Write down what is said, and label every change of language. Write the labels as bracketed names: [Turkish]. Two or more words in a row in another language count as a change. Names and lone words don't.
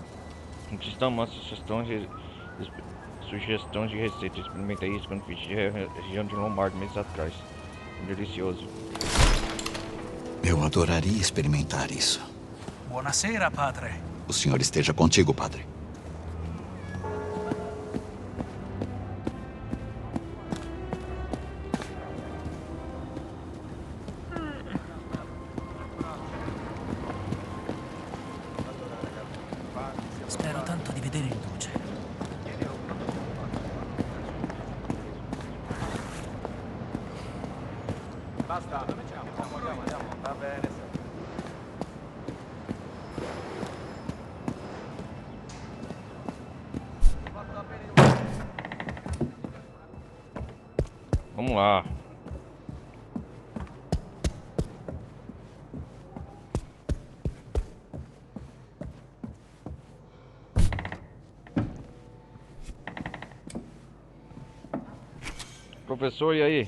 [Portuguese] Aqui está uma sugestão de receita. Experimentei isso quando fiz região de Lombardo meses atrás. Delicioso. Eu adoraria experimentar isso. [Italian] Buonasera, padre. [Portuguese] O senhor esteja contigo, padre. [Italian] Spero tanto di vedere il duce. Basta, andiamo, va bene. [Portuguese] Vamos lá. Professor, e aí?